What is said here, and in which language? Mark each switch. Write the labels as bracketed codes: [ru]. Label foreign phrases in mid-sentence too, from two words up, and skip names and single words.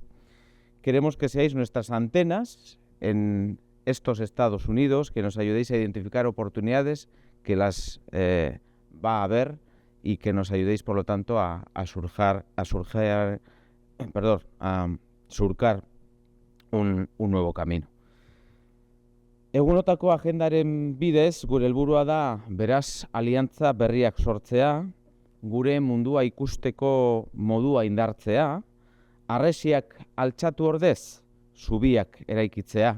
[es] Queremos que seáis nuestras antenas en estos Estados Unidos, que nos ayudéis a identificar oportunidades que las va a haber y que nos ayudéis, por lo tanto, a surcar un nuevo camino. [eu] Egunotako agendaren bidez, gure helburua da, beraz, aliantza berriak sortzea, gure mundua ikusteko modua indartzea, harresiak altxatu ordez, zubiak eraikitzea.